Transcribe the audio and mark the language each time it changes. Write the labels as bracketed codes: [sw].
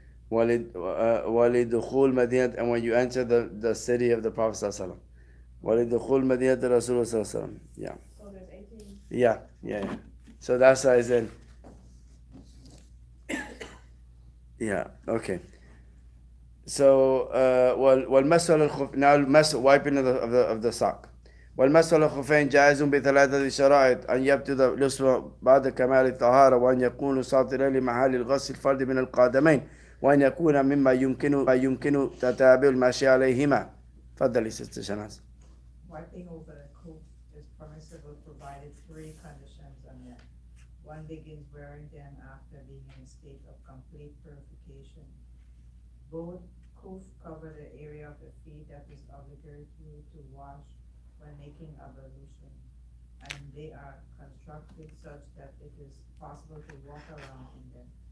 [ar] ولدخول مدينة, [en] and when you enter the city of the Prophet sallallahu alaihi wasallam. [ar] ولدخول مدينة رسول الله صلى الله عليه وسلم. [en] Yeah. So there's 18. Yeah. So that's why I said. Yeah. Okay. So [ar] والمسح على الخف, [en] now wiping of the sock. [ar] والمسح على الخفين جائز ب3 شرائط: أن يبتدئ الأسبوع بعد كمال الطهارة، وأن يكون ساطرا لمحل الغسل الفرد من القدمين، وأن يكون مما يمكن تتابع المشي عليهما. تفضلي ست شناز. [en] Wiping over the kuf is permissible provided 3 conditions are met. 1 begins wearing them after being in a state of complete purification. Both kuf cover the area of the feet that is obligatory to wash when making ablution, and they are constructed such that it is possible to walk around in them.